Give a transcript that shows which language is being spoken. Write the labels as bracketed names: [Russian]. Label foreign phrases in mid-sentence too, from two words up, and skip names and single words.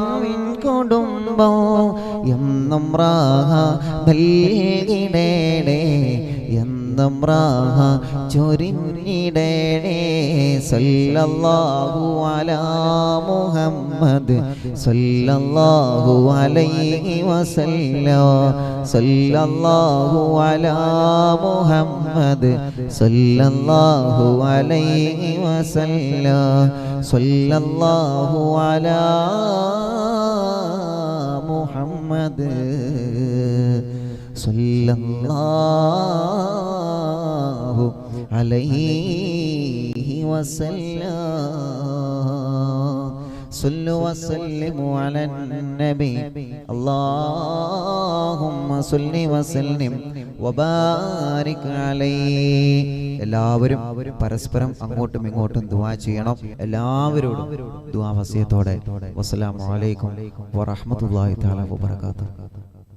[Malayalam] കുടുംബം എന്നും റാഹ നൽകിടേടേ എന്നും റാഹ ചൊരിഞ്ഞിടേടേ [Arabic] صلى الله على محمد صلى الله عليه وسلم صلى الله على محمد صلى الله عليه وسلم صلى الله على محمد صلى الله عليه وسلم صلوا وسلموا على النبي اللهم صل وسلم وبارك عليه [Malayalam] എല്ലാവരും പരസ്പരം അങ്ങോട്ടും ഇങ്ങോട്ടും ദുആ ചെയ്യണം എല്ലാവരോടും ദുആ വസിയത്തോടെ [Arabic] والسلام عليكم ورحمة الله تعالى وبركاته